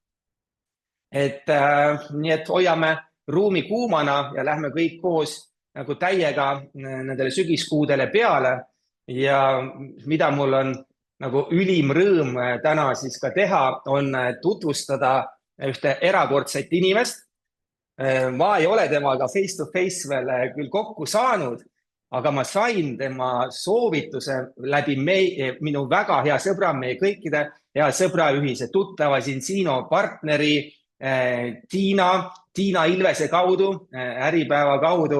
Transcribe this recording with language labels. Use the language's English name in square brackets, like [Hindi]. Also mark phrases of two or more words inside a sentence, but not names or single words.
[Estonian] Nii et hoiame ruumi kuumana ja lähme kõik koos nagu täiega nendele sügiskuudele peale ja mida mul on nagu ülim rõõm täna siis ka teha, on tutvustada ühte erakordset inimest. Ma ei ole temaga [English] face to face [Estonian] veel küll kokku saanud, aga ma sain tema soovituse läbi minu väga hea sõbra, meie kõikide hea sõbra ühise tuttava Zinsino partneri Tiina Ilvese kaudu, Äripäeva kaudu.